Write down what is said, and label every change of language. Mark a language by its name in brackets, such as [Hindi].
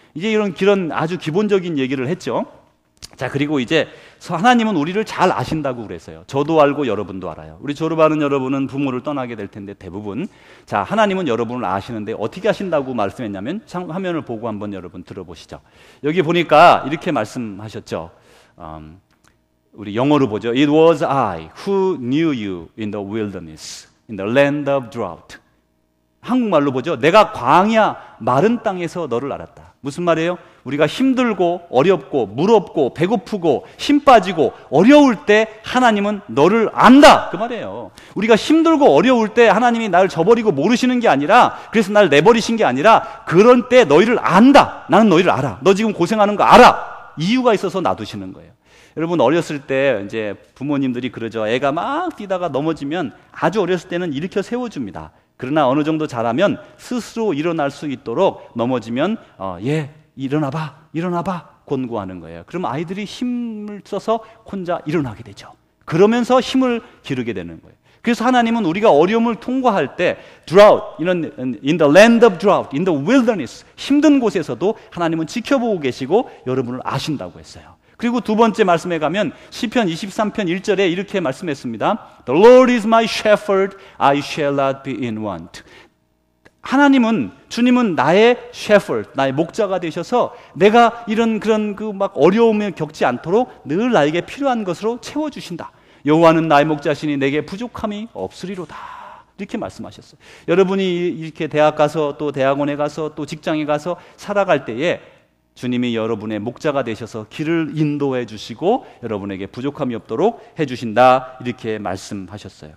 [Korean] 이제 이런 아주 기본적인 얘기를 했죠. 자, 그리고 이제 하나님은 우리를 잘 아신다고 그랬어요. 저도 알고 여러분도 알아요. 우리 졸업하는 여러분은 부모를 떠나게 될 텐데 대부분 자, 하나님은 여러분을 아시는데 어떻게 아신다고 말씀했냐면 화면을 보고 한번 여러분 들어보시죠. 여기 보니까 이렇게 말씀하셨죠. 우리 영어로 보죠. [English] It was I who knew you in the wilderness, in the land of drought. [Korean] 한국말로 보죠. 내가 광야 마른 땅에서 너를 알았다. 무슨 말이에요? 우리가 힘들고 어렵고 무겁고 배고프고 힘 빠지고 어려울 때 하나님은 너를 안다 그 말이에요. 우리가 힘들고 어려울 때 하나님이 나를 저버리고 모르시는 게 아니라 그래서 나를 내버리신 게 아니라 그런 때 너희를 안다. 나는 너희를 알아. 너 지금 고생하는 거 알아. 이유가 있어서 놔두시는 거예요. 여러분 어렸을 때 이제 부모님들이 그러죠. 애가 막 뛰다가 넘어지면 아주 어렸을 때는 일으켜 세워줍니다. 그러나 어느 정도 자라면 스스로 일어날 수 있도록 넘어지면 일어나봐 권고하는 거예요. 그럼 아이들이 힘을 써서 혼자 일어나게 되죠. 그러면서 힘을 기르게 되는 거예요. 그래서 하나님은 우리가 어려움을 통과할 때 [English] drought, in the land of drought, in the wilderness [Korean] 힘든 곳에서도 하나님은 지켜보고 계시고 여러분을 아신다고 했어요. 그리고 두 번째 말씀에 가면 시편 23편 1절에 이렇게 말씀했습니다. [English] The Lord is my shepherd, I shall not be in want. [Korean] 주님은 나의 shepherd, 나의 목자가 되셔서 내가 그런 막 어려움을 겪지 않도록 늘 나에게 필요한 것으로 채워주신다. 여호와는 나의 목자시니 내게 부족함이 없으리로다. 이렇게 말씀하셨어요. 여러분이 이렇게 대학 가서 또 대학원에 가서 또 직장에 가서 살아갈 때에 주님이 여러분의 목자가 되셔서 길을 인도해 주시고 여러분에게 부족함이 없도록 해주신다 이렇게 말씀하셨어요.